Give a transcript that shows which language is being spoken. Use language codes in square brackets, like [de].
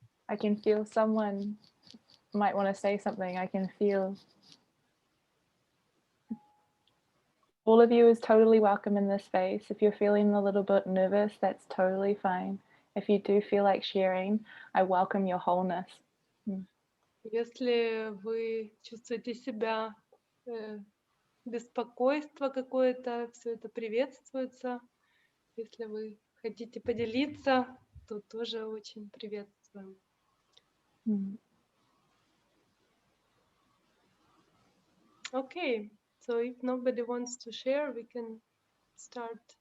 [en] I can feel someone might want to say something. I can feel all of you is totally welcome in this space. If you're feeling a little bit nervous, that's totally fine. If you do feel like sharing, I welcome your wholeness. [ru] Если вы чувствуете себя беспокойство какое-то, все это приветствуется. Если вы хотите поделиться, то тоже очень приветствуем. [en] Okay, so if nobody wants to share, we can start.